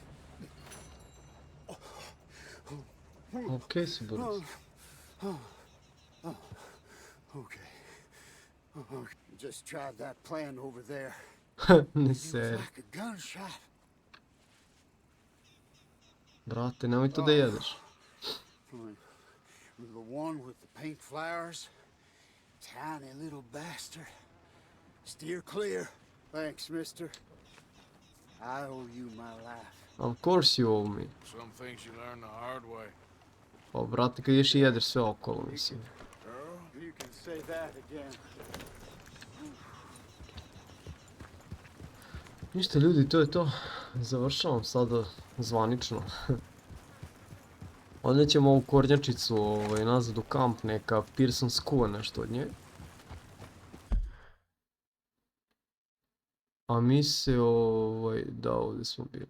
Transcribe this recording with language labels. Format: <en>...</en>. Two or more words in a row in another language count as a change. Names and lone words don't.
<bs>Okej si, brate.</bs> <en>Okay. Okay. Just tried that plan over there.</en> <bs>Ne</bs> <en>It was</en> <bs>seri.</bs> <en>like a gunshot.</en> <bs>Brate, nemoj to da jedeš.</bs> <en>The one with the pink flowers. Tiny little bastard. Steer clear. Thanks, mister. I owe you my life. Of course you owe me. Some things you learn the hard way.</en> <bs>Pa, brate, kad ješ i jedeš sve okolo, mislim.</bs> <en>Girl, you can say that again.</en> <bs>Ništa ljudi, to je to. Završavam sada zvanično. Onda ćemo ovu kornjačicu nazad u kamp, neka Pearson skuva nešto od nje. A mi se, da, ovdje smo bili.</bs>